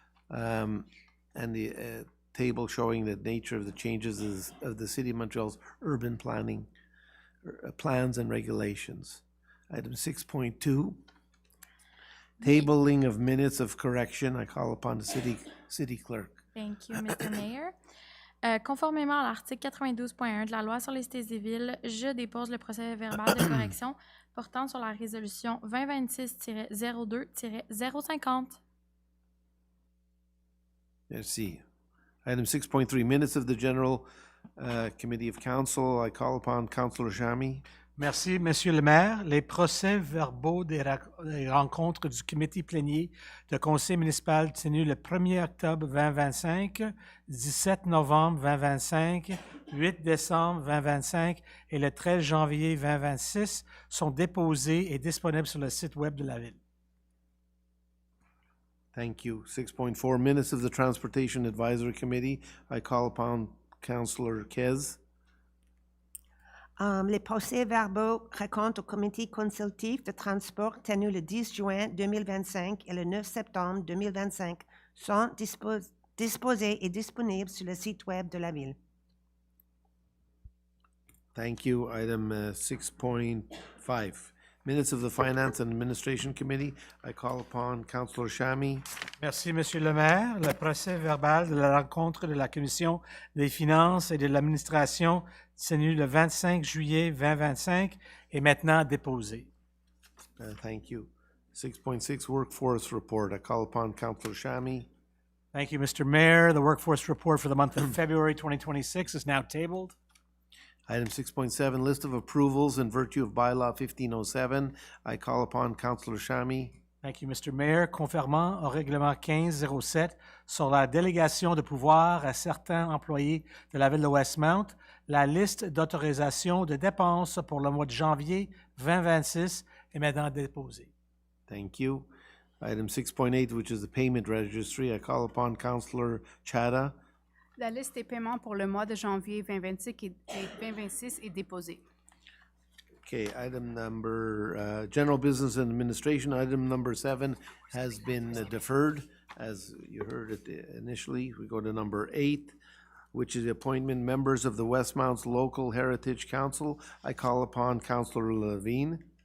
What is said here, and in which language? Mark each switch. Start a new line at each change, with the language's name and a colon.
English: And the table showing the nature of the changes is of the City of Montreal's urban planning plans and regulations. Item 6.2, tabling of minutes of correction. I call upon the city clerk. Thank you, Mr. Mayor.
French: Conformément à l'article 92.1 de la loi sur les cités civiles, je dépose le procès-verbal de correction portant sur la résolution 2026-02-050. Merci.
English: Item 6.3, minutes of the General Committee of Council. I call upon Councillor Jamy.
French: Merci, Monsieur le maire. Les procès-verbaux des rencontres du comité plénier de conseil municipal tenu le 1er octobre 2025, 17 novembre 2025, 8 décembre 2025 et le 13 janvier 2026 sont déposés et disponibles sur le site web de la Ville.
English: Thank you. 6.4, minutes of the Transportation Advisory Committee. I call upon Councillor Kez.
French: Les procès-verbaux racontent au comité consultif de transport tenu le 10 juin 2025 et le 9 septembre 2025 sont disposés et disponibles sur le site web de la Ville.
English: Thank you. Item 6.5, minutes of the Finance and Administration Committee. I call upon Councillor Shami.
French: Merci, Monsieur le maire. Le procès-verbal de la rencontre de la Commission des finances et de l'administration tenu le 25 juillet 2025 est maintenant déposé.
English: Thank you. 6.6, Workforce Report. I call upon Councillor Shami. Thank you, Mr. Mayor. The workforce report for the month of February 2026 is now tabled. Item 6.7, list of approvals in virtue of bylaw 1507. I call upon Councillor Shami. Thank you, Mr. Mayor.
French: Conformément au règlement 1507 sur la délégation de pouvoir à certains employés de la Ville de Westmount, la liste d'autorisation de dépenses pour le mois de janvier 2026 est maintenant déposée.
English: Thank you. Item 6.8, which is the payment registry. I call upon Councillor Chada.
French: La liste des paiements pour le mois de janvier 2026 est déposée.
English: Okay, item number, General Business and Administration, item number 7 has been deferred, as you heard it initially. We go to number 8, which is the appointment members of the Westmount's Local Heritage Council. I call upon Councillor Levine.